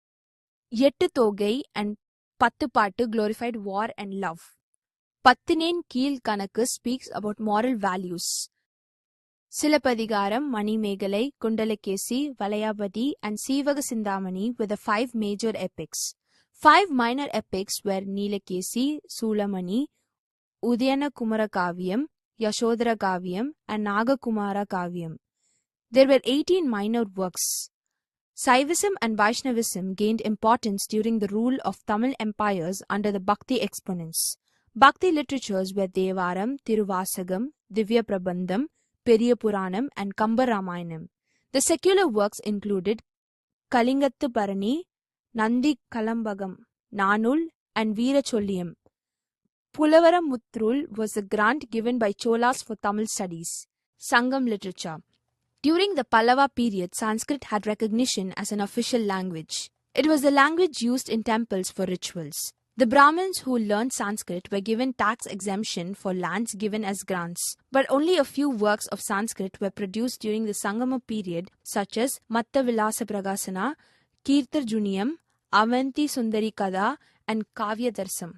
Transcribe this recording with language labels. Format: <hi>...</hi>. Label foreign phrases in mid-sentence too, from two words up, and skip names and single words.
<en>Yettu Thogai and Pattu glorified war and love. Pattinen Keel Kanakku speaks about moral values. Silapadigaram, Manimegalai, Kundalakesi, Valayapati, and Sivaga Sindhamani were the 5 major epics. 5 minor epics were Nilakesi, Sulamani, Udayana Kumara Kavyam, Yashodhara Kavyam, and Nagakumara Kavyam. There were 18 minor works. Saivism and Vaishnavism gained importance during the rule of Tamil empires under the Bhakti exponents. Bhakti literatures were Devaram, Tiruvasagam, Divya Prabandham, Periya Puranam, and Kamba Ramayanam. The secular works included Kalingattu Parani, Nandi Kalambagam, Nanul, and Veera Cholliyam. Pulavaram Muthrul was a grant given by Cholas for Tamil studies. Sangam literature. During the Pallava period, Sanskrit had recognition as an official language. It was the language used in temples for rituals. The Brahmins who learned Sanskrit were given tax exemption for lands given as grants, but only a few works of Sanskrit were produced during the Sangama period, such as Matta Vilasa Pragasana, Kirtarjuniyam, Avanti Sundari Kada, and Kavya Darsam.</en>